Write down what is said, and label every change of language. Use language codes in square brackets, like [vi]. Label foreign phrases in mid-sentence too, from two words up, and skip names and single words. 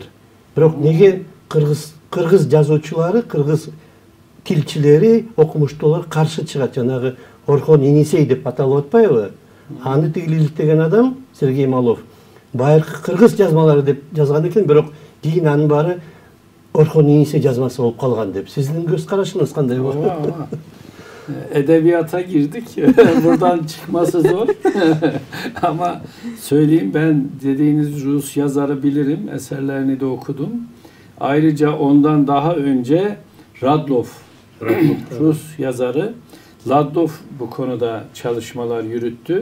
[ky] Бирок неге кыргыз жазуучулары, кыргыз тилчилери, окумуштуулар каршы чыгат? Жанагы Орхон Енисей деп аталып атпайбы? Аны тигилиликтеген адам Сергей Малов байыркы кыргыз жазмалары деп жазган экен, бирок кийин анын баары Орхон Енисей жазмасы болуп калган деп. Сиздин көз карашыңыз кандай болду? Ооба. [tr] Edebiyata girdik. Buradan çıkması zor. Ama söyleyeyim, ben dediğiniz Rus yazarı bilirim. Eserlerini de okudum. Ayrıca ondan daha önce Radlov, Rus yazarı Radlov bu konuda çalışmalar yürüttü.